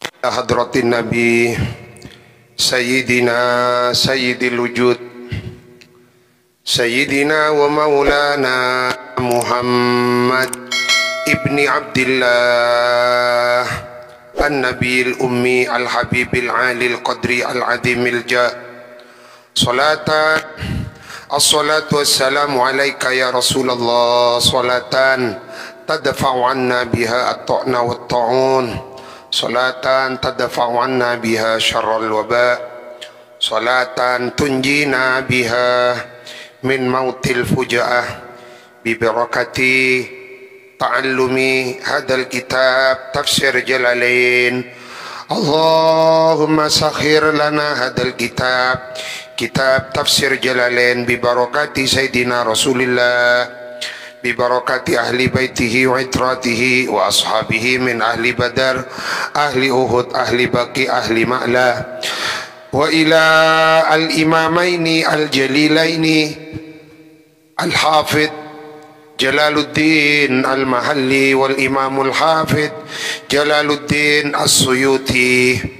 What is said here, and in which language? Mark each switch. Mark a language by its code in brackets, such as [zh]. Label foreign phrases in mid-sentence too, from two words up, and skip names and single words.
[ar] إلى حضرة النبي سيدنا سيد الوجود سيدنا ومولانا محمد ابن عبد الله النبي الأمي الحبيب العالي القدر العظيم الجا صلاة الصلاة والسلام عليك يا رسول الله صلاة تدفع عنا بها الطعن والطاعون صلاة تدفع عنا بها شر الوباء صلاة تنجينا بها من موت الفجاءة ببركة تعلم هذا الكتاب تفسير جلالين اللهم سخر لنا هذا الكتاب تفسير جلالين ببركة سيدنا رسول الله ببركة أهل بيته وعترته وأصحابه من أهل بدر أهل أحد أهل بقيع أهل معلا وإلى الإمامين الجليلين الحافظ جلال الدين المحلي والإمام الحافظ جلال الدين السيوطي.